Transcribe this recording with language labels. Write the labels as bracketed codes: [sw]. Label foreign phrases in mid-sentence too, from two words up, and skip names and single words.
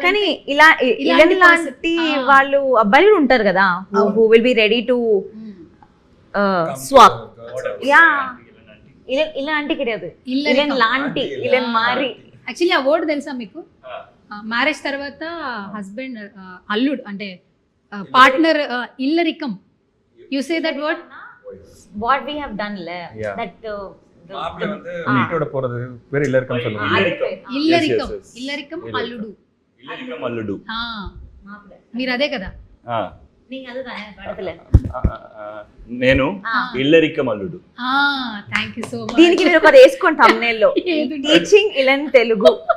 [te] కానీ ఇలా ఇలాంటి వాళ్ళు అబ్బాయిలు ఉంటారు కదా, [en] who will be ready to swap. [te] యా, ఇలాంటి కిడదు, ఇలాంటి లాంటి ఇలాంటి మారి. యాక్చువల్లీ ఆ వర్డ్ తెలుసా మీకు? మ్యారేజ్ తర్వాత హస్బెండ్ అల్లుడు అంటే పార్ట్నర్ ఇల్లరికం. [en] you say that word what we have done Yeah. that [ta] மாப்பிள்ளை வந்து வீட்டோட போறது பேர் இல்லறக்கம் சொல்லுவாங்க. [te] ఇల్లరికం [en] yes, yes. [te] ఇల్లరికం ఇల్లరికం. అల్లుడు. ఇల్లరికం అల్లుడు. ఆ, మీరు అదే కదా. నేను ఇల్లరికం అల్లుడు. [en] thank you so much. [te] దీనికి మీరు ఒకటి వేసుకోండి thumbnail లో, [en] teaching ilan Telugu.